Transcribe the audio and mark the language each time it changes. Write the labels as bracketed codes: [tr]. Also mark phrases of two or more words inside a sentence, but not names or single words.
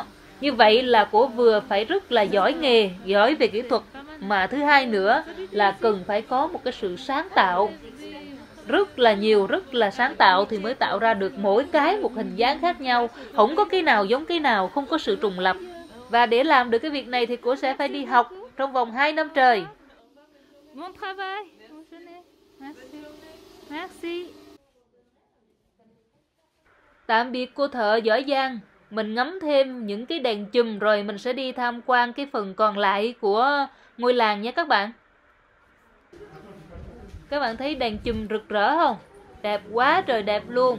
[vi] Như vậy là cô vừa phải rất là giỏi nghề, giỏi về kỹ thuật, mà thứ hai nữa là cần phải có một cái sự sáng tạo. Rất là nhiều, rất là sáng tạo thì mới tạo ra được mỗi cái một hình dáng khác nhau. Không có cái nào giống cái nào, không có sự trùng lập. Và để làm được cái việc này thì cô sẽ phải đi học trong vòng 2 năm trời. [fr] Bon travail. Merci. Merci. [vi] Tạm biệt cô thợ giỏi giang. Mình ngắm thêm những cái đèn chùm rồi mình sẽ đi tham quan cái phần còn lại của ngôi làng nha các bạn. Các bạn thấy đèn chùm rực rỡ không? Đẹp quá trời đẹp luôn.